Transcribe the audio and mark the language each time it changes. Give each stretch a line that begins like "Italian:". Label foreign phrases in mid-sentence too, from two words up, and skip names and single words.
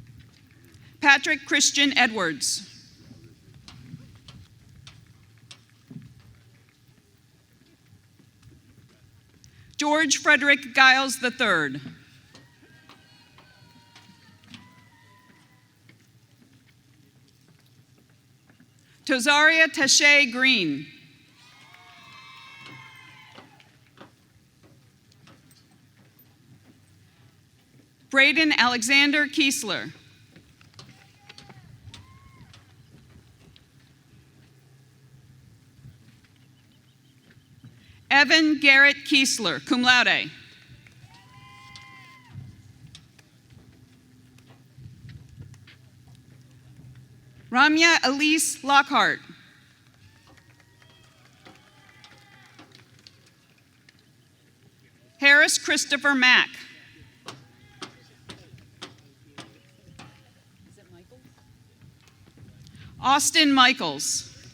English: Patrick Christian Edwards. George Frederick Giles III. Tozaria Taché Green. Braden Alexander Kiesler. Evan Garrett Kiesler,
Latin: cum laude.
English: Ramya Elise Lockhart. Harris Christopher Mack. Austin Michaels.